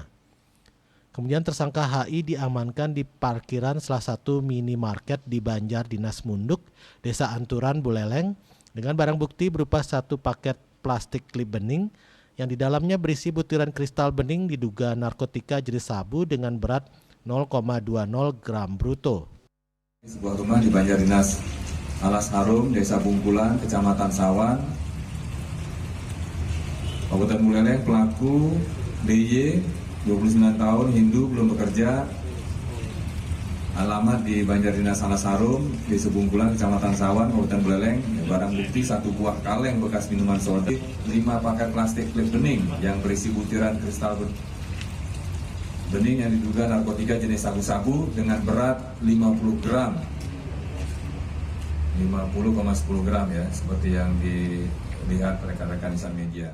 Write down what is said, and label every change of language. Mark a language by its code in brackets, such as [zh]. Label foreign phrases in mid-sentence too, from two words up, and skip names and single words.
[id] Kemudian tersangka HI diamankan di parkiran salah satu minimarket di Banjar Dinas Munduk, Desa Anturan, Buleleng, dengan barang bukti berupa 1 paket plastik klip bening yang di dalamnya berisi butiran kristal bening diduga narkotika jenis sabu dengan berat 0,20 gram bruto. Sebuah rumah di Banjar Dinas Alasarum, Desa Bungkulan, Kecamatan Sawan, Kabupaten Buleleng. Pelaku DY, 29 tahun, Hindu, belum bekerja. Alamat di Banjar Dinas Alasarum, Desa Bungkulan, Kecamatan Sawan, Kabupaten Buleleng. Barang bukti 1 buah kaleng bekas minuman soda, 5 paket plastik klip bening yang berisi butiran kristal bening yang diduga narkotika jenis sabu-sabu dengan berat 50 gram. 50,10 gram ya, seperti yang dilihat rekan-rekan insan media.